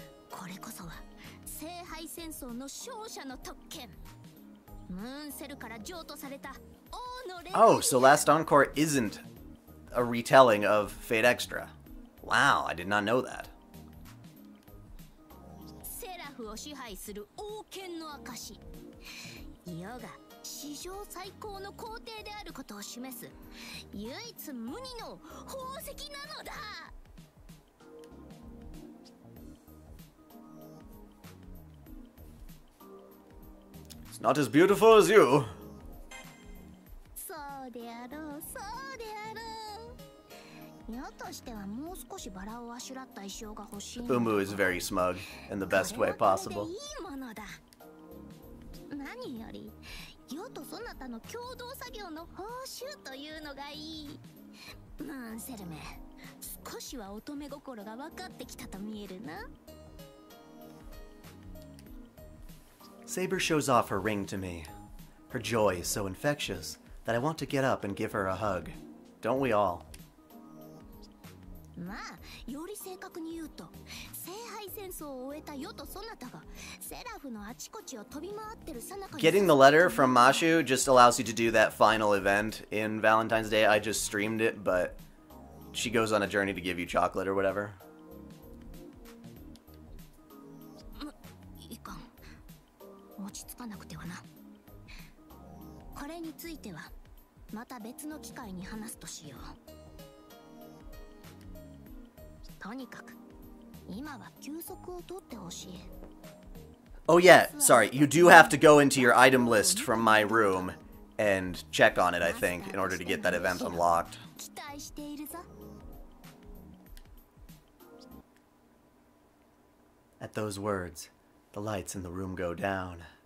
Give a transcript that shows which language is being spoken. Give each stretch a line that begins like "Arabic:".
Japanese: これこそは聖杯戦争の勝者の特権。ムーンセルから譲渡された王の霊。
English: Oh, so Last Encore isn't a retelling of Fate Extra. Wow, I did not know that.
Japanese: セラフを支配する王権の証。世が史上最高の皇帝であることを示す唯一無二の宝石なのだ。
English: It's not as beautiful as you.
Japanese: そうであろう、そうであろう。世としてはもう少しバラをあしらった衣装が欲しい。
English: Umu is very smug in the best way possible.
Japanese: いいものだ。何より世とそなたの共同作業の報酬というのがいい。マンセルメ、少しは乙女心が分かってきたと見えるな。
English: Saber shows off her ring to me. Her joy is so infectious that I want to get up and give her a hug. Don't we all?
Japanese: まあ、より正確に言うと、聖杯戦争を終えた世とそなたがセラフのあちこちを飛び回ってるさなかに。
English: Getting the letter from Mashu just allows you to do that final event in Valentine's Day. I just streamed it, but she goes on a journey to give you chocolate or whatever.
Japanese: いかん。落ち着かなくてはな。これについてはまた別の機会に話すとしよう。とにかく今は休息を取ってほしい。
English: Oh yeah, sorry, you do have to go into your item list from my room and check on it, I think, in order to get that event unlocked.
Japanese: 期待しているぞ。
English: At those words, the lights in the room go down.